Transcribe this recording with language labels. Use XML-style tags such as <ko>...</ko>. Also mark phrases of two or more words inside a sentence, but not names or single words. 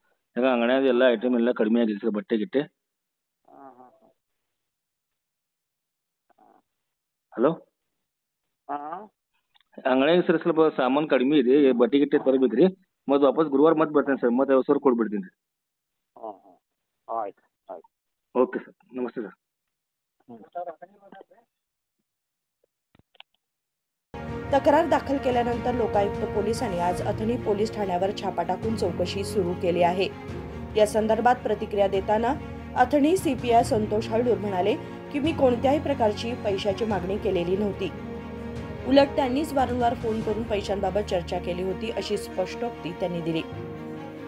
<kn>ಯಾಕ ಅಂಗಡಿಯಾಗ ಎಲ್ಲ ಐಟಮ್ ಎಲ್ಲ ಕಡಿಮೆ ಆಗಿದೆ ಸರ್, ಬಟ್ಟೆ ಗಿಟ್ಟೆ। ಹಲೋ, ಅಂಗಡಿಯಾಗ ಸರ್ ಸ್ವಲ್ಪ ಸಾಮಾನು ಕಡಿಮೆ ಇದೆ, ಬಟ್ಟೆ ಗಿಟ್ಟೆ ತರಬೇಕ್ರಿ, ಮತ್ತೆ ವಾಪಸ್ ಗುರುವಾರ ಮತ್ತೆ ಬರ್ತೇನೆ ಸರ್, ಮತ್ತೆ 50,000 ಕೊಟ್ಬಿಡ್ತೀನಿ ರೀ। ಆಯ್ತು ಆಯ್ತು, ಓಕೆ ಸರ್, ನಮಸ್ತೆ ಸರ್।</kn> <mr>तक्रार दाखल केल्यानंतर लोकायुक्त पोलिसांनी आज अथणी पोलीस ठाण्यावर छापा टाकून चौकशी सुरू केली आहे। या संदर्भात प्रतिक्रिया देताना अथणी सीपीआय संतोष हळदूर म्हणाले की मी कोणत्याही प्रकारची पैशाची मागणी केलेली नव्हती, उलट त्यांनीच वारंवार फोन करून पैशांबाबत चर्चा केली होती, अशी स्पष्टोक्ती त्यांनी दिली।</mr>